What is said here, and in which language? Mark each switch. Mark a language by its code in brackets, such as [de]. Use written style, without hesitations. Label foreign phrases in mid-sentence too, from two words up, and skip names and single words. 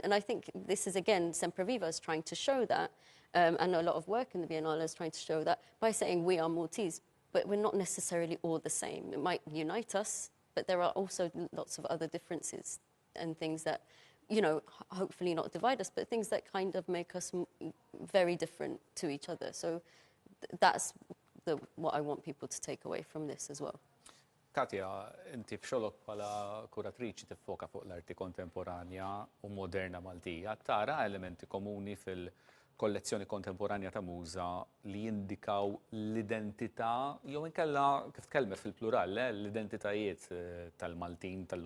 [en] And I think this is, again, Sempre Viva is trying to show that, and a lot of work in the Biennale is trying to show that by saying we are Maltese, but we're not necessarily all the same. It might unite us, but there are also lots of other differences and things that, hopefully not divide us, but things that kind of make us very different to each other. So that's what I want people to take away from this as well. [mt] Katja, inti f'xogħolok bħala kuratriċi tiffoka fuq l-arti kontemporanja u moderna Maltija, tara elementi komuni fil-kollezzjoni kontemporanja ta' Muża li jindikaw l-identità, jew inkella kif tkellmet fil-plural, l-identitajiet tal-Maltin tal-lum il-ġurnata?